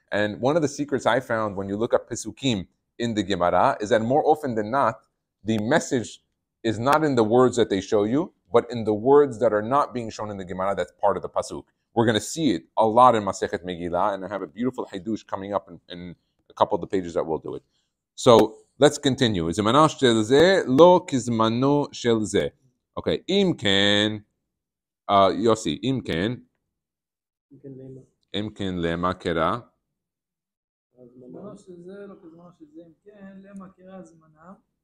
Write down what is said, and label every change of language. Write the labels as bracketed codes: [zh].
[en] And one of the secrets I found when you look at pasukim in the Gemara is that more often than not, the message is not in the words that they show you, but in the words that are not being shown in the Gemara that's part of the pasuk. We're going to see it a lot in Masechet Megillah, and I have a beautiful hidush coming up in a couple of the pages that we'll do it. So let's continue. [he] Zmano shel zeh lo kizmano shel zeh. Okay, im ken, Yossi, im ken lema kera. זמנו של זה לא כזמנו של זה, אם כן, למה קרא זמנם?